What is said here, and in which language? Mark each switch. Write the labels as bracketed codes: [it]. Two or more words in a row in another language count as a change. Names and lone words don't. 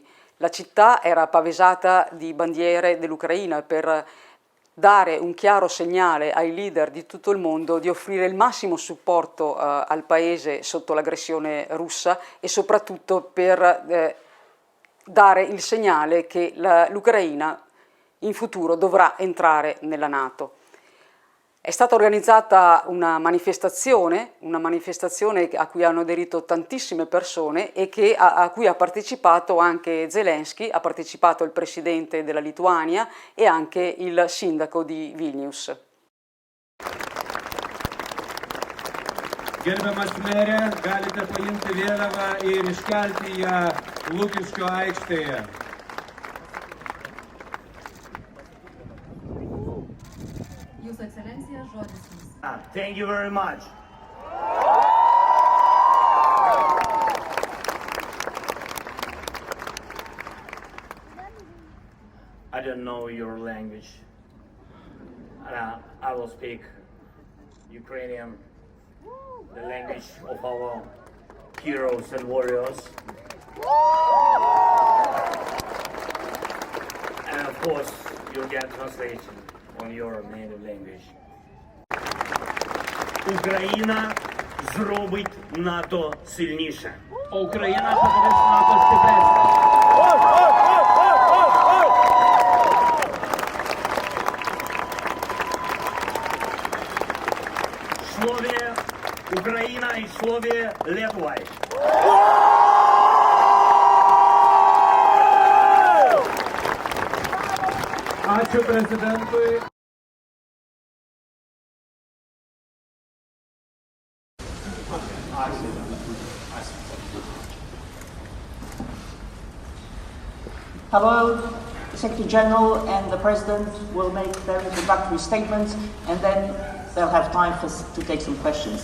[it] La città era pavesata di bandiere dell'Ucraina per dare un chiaro segnale ai leader di tutto il mondo di offrire il massimo supporto al paese sotto l'aggressione russa e soprattutto per dare il segnale che l'Ucraina in futuro dovrà entrare nella NATO. È stata organizzata una manifestazione a cui hanno aderito tantissime persone e a cui ha partecipato anche Zelensky, ha partecipato il presidente della Lituania e anche il sindaco di Vilnius. [lt] Gerbiamas mere, galite paimti vėliavą ir iškelti ją Lukiškių aikštėje. Jūsų ekscelencija, žodis jums. [en] Thank you very much. I don't know your language. I will speak Ukrainian, the language of our heroes and warriors. And of course, you'll get translation on your native language. [uk] Україна зробить НАТО сильніше. [lt] Україна padarys NATO stipresnė. Šlovė Ukraina ir šlovė Lietuvai. Ačiū prezidentui. [en] Hello, the Secretary General and the President will make their introductory statements and then they'll have time to take some questions.